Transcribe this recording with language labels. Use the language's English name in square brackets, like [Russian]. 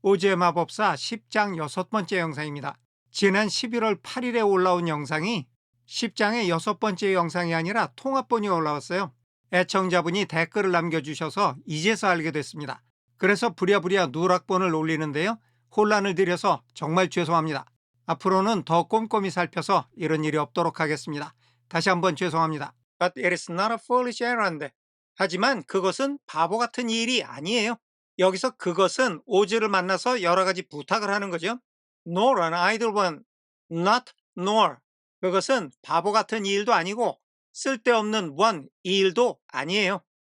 [Korean] 오즈의 마법사 10장 6번째 영상입니다. 지난 11월 8일에 올라온 영상이 10장의 6번째 영상이 아니라 통합본이 올라왔어요. 애청자분이 댓글을 남겨주셔서 이제서 알게 됐습니다. 그래서 부랴부랴 누락본을 올리는데요. 혼란을 드려서 정말 죄송합니다. 앞으로는 더 꼼꼼히 살펴서 이런 일이 없도록 하겠습니다. 다시 한번 죄송합니다. [English] But it is not a foolish errand. [Korean] 하지만 그것은 바보 같은 일이 아니에요. 여기서 그것은 오즈를 만나서 여러 가지 부탁을 하는 거죠. [English] Nor an idle one. Not nor. [Korean] 그것은 바보 같은 일도 아니고 쓸데없는 one, 이 일도 아니에요.